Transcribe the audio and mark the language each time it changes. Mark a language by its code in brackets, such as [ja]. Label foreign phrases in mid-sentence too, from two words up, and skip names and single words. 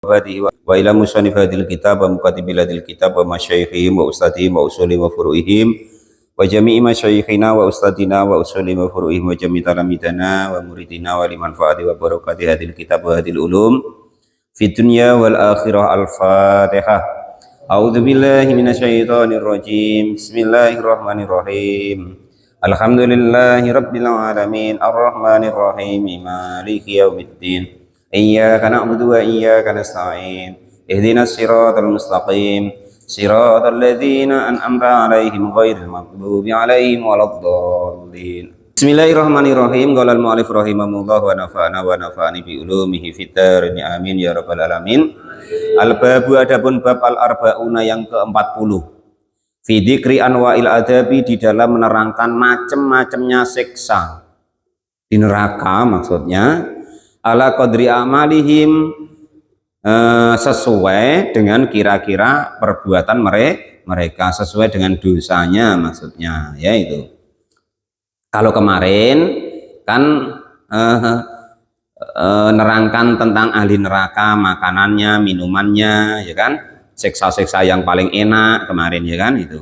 [ar] وإلى مصنف هذا الكتاب وكاتب هذا الكتاب ومشايخهم وأساتذتهم وأصولهم وفروعهم وجميع مشايخنا وأساتذتنا وأصولهم وفروعهم وجميع تلامذتنا ومريدينا ولمن فاتحة وبركة هذا الكتاب وهذه العلوم في الدنيا والآخرة. Al-Fatihah. أعوذ بالله من الشيطان الرجيم. بسم الله الرحمن الرحيم الحمد لله رب العالمين الرحمن الرحيم مالك يوم الدين. إياك نعبد وإياك نستعين اهدنا الصراط المستقيم. صراط الذين أنعمت عليهم غير المغضوب عليهم ولا الضالين. بسم الله الرحمن الرحيم قال المؤلف رحمه الله ونفعنا بعلومه في الدارين آمين يا رب العالمين. [id] Al-babu adapun [ar] باب الأربعون [id] yang ke-40. [ar] في ذكر أنواع العذاب, [id] di dalam menerangkan macam-macamnya siksa di neraka, maksudnya [ar] على قدر أعمالهم, [id] sesuai dengan kira-kira perbuatan mereka, sesuai dengan dosanya maksudnya, yaitu kalau kemarin kan nerangkan tentang ahli neraka, makanannya, minumannya, ya kan, siksa-siksa yang paling enak kemarin, ya kan, itu.